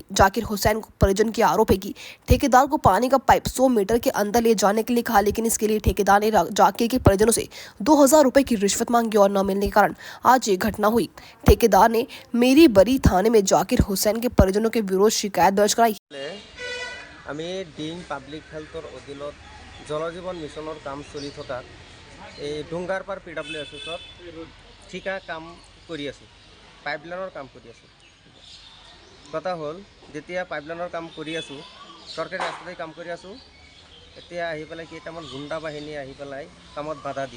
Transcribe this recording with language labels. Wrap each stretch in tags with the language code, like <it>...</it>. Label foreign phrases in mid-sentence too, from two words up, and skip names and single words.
<hi>जाकिर हुसैन को परिजन के आरोप है कि ठेकेदार को पानी का पाइप 100 मीटर के अंदर ले जाने के लिए कहा, लेकिन इसके लिए ठेकेदार ने जाकिर के परिजनों से 2,000 रुपए की रिश्वत मांगी और न मिलने के कारण आज ये घटना हुई। ठेकेदार ने मेरी बरी थाने में जाकिर हुसैन के परिजनों के विरोध शिकायत दर्ज कराई।</hi> <as>আমি ডিং</as> <en>public healthৰ</en> <as>অধীনত জল জীৱন মিছনৰ কাম চলি থকা এই ডুংগাৰপাৰ PWSত ঠিকা কাম কৰি আছোঁ, পাইপলাইনৰ কাম কৰি আছোঁ। কথা হ'ল যেতিয়া পাইপলাইনৰ কাম কৰি আছোঁ, চৰকাৰী ৰাস্তাতে কাম কৰি আছোঁ, এতিয়া আহি পেলাই কেইটামান গুণ্ডা বাহিনী আহি পেলাই কামত বাধা দিয়ে।</as>